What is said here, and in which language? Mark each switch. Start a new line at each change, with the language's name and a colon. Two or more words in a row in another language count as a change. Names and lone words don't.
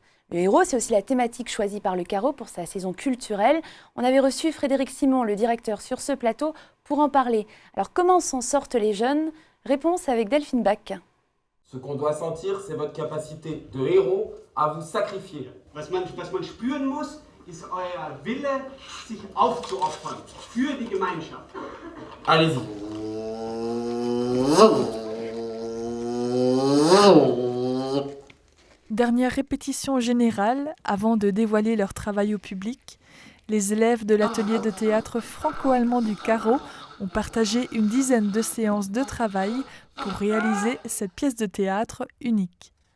French: Le héros, c'est aussi la thématique choisie par le Carreau pour sa saison culturelle. On avait reçu Frédéric Simon, le directeur, sur ce plateau pour en parler. Alors comment s'en sortent les jeunes? Réponse avec Delphine Bach. Ce qu'on doit sentir, c'est votre capacité de héros à vous sacrifier.
German: Was man spüren muss, ist euer Wille, sich aufzuopfern für die Gemeinschaft.
French: Allez-y. Dernière répétition générale avant de dévoiler leur travail au public. Les élèves de l'atelier de théâtre franco-allemand du Carreau ont partagé une dizaine de séances de travail pour réaliser cette pièce de théâtre unique.